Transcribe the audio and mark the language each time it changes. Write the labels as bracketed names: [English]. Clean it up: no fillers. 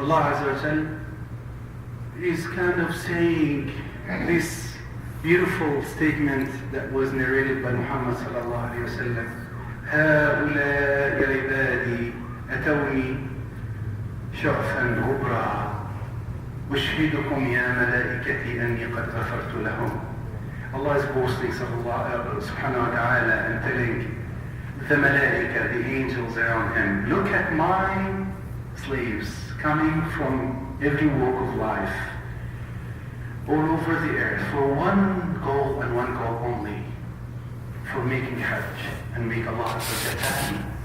[English] Allah Azza wa Jal is kind of saying this beautiful statement that was narrated by Muhammad sallallahu alayhi wa sallam. [Arabic] هؤلاء عبادي أتوني شعثا غبرا أشهدكم يا ملائكتي أني قد غفرت لهم. [English] Allah is boasting subhanahu wa ta'ala and telling the malaika, the angels around him, look at my slaves coming from every walk of life, all over the earth, for one goal and one goal only, for making Hajj and make Allah happy.